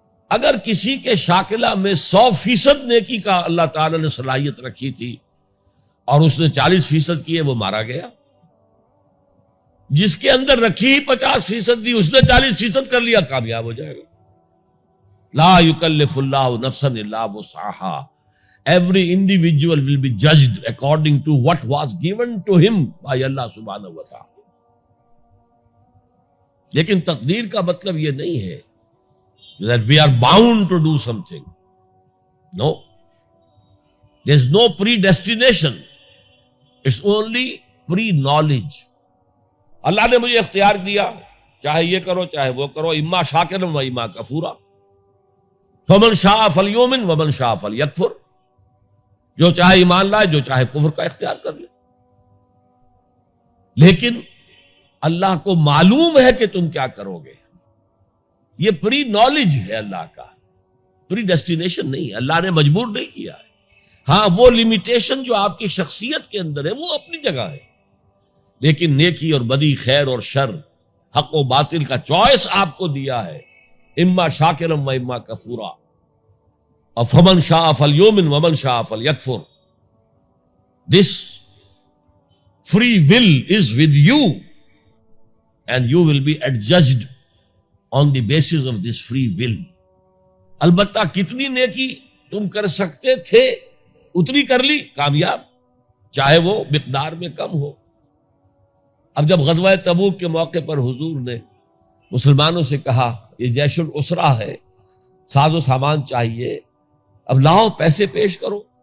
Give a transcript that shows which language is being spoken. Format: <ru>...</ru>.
<ur>اگر کسی کے شاکلہ میں 100% نیکی کا اللہ تعالی نے صلاحیت رکھی تھی اور اس نے 40% کی ہے، وہ مارا گیا. جس کے اندر رکھی 50% دی، اس نے 40% کر لیا، کامیاب ہو جائے گا.</ur> <ar>لا یکلف اللہ نفسا الا وسعها.</ar> <en>Every individual will be judged according to what was given to him by Allah subhanahu wa ta'ala.</en> <ur>لیکن تقدیر کا مطلب یہ نہیں ہے</ur> <en>that we are bound to do something. No. There's no predestination. It's only pre-knowledge.</en> <ur>اللہ نے مجھے اختیار دیا، چاہے یہ کرو چاہے وہ کرو،</ur> <ar>اما شاکرا و اما کفورا. فمن شاء فلیؤمن ومن شاء فلیکفر.</ar> <ur>جو چاہے ایمان لائے، جو چاہے کفر کا اختیار کر لے. لیکن اللہ کو معلوم ہے کہ تم کیا کرو گے. یہ پری نالج ہے اللہ کا، پری ڈیسٹینیشن نہیں ہے. اللہ نے مجبور نہیں کیا ہے. ہاں وہ لمیٹیشن جو آپ کی شخصیت کے اندر ہے وہ اپنی جگہ ہے، لیکن نیکی اور بدی، خیر اور شر، حق و باطل کا چوائس آپ کو دیا ہے.</ur> <ar>اما شاکرا و اما کفورا. اور فمن شاء فلیؤمن ومن شاء فلیکفر.</ar> <en>This free will is with you and you will be adjudged on the basis of this free will.</en> <ur>البتہ کتنی نیکی تم کر سکتے تھے اتنی کر لی، کامیاب، چاہے وہ مقدار میں کم ہو. اب جب غزوہ تبوک کے موقع پر حضور نے مسلمانوں سے کہا یہ جیش العسرہ ہے، ساز و سامان چاہیے، اب لاؤ پیسے پیش کرو.</ur>